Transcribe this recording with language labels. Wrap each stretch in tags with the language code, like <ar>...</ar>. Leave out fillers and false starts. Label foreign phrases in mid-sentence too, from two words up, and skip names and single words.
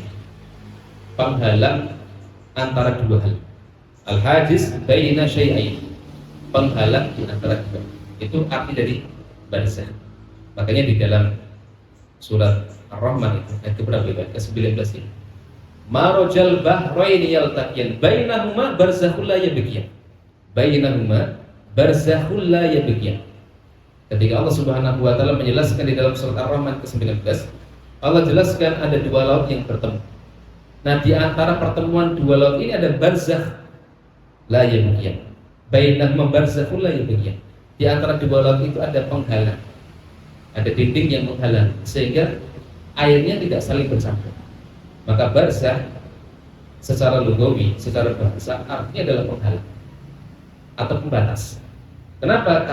<id>Penghalang antara 2 hal.</id> <ar>الحاجز بين شيئين.</ar> <id>Penghalang di antara 2. Itu arti dari barzakh. Makanya di dalam surat Ar-Rahman itu ayat keberapa? Ke-19 ini.</id> <ar>مرج البحرين يلتقيان بينهما برزخ لا يبغيان. بينهما برزخ لا يبغيان.</ar> <id>Ketika Allah</id> <ar>سبحانه وتعالى</ar> <id>menjelaskan di dalam surat Ar-Rahman ke-19, Allah jelaskan ada 2 laut yang bertemu. Nah, di antara pertemuan 2 laut ini ada</id> <ar>برزخ لا يبغيان. بينهما برزخ لا يبغيان.</ar> <id>Di antara 2 laut itu ada penghalang. Ada dinding yang menghalang sehingga airnya tidak saling bercampur. Maka barzakh secara lugawi, secara bahasa artinya adalah penghalang atau pembatas. Kenapa?</id>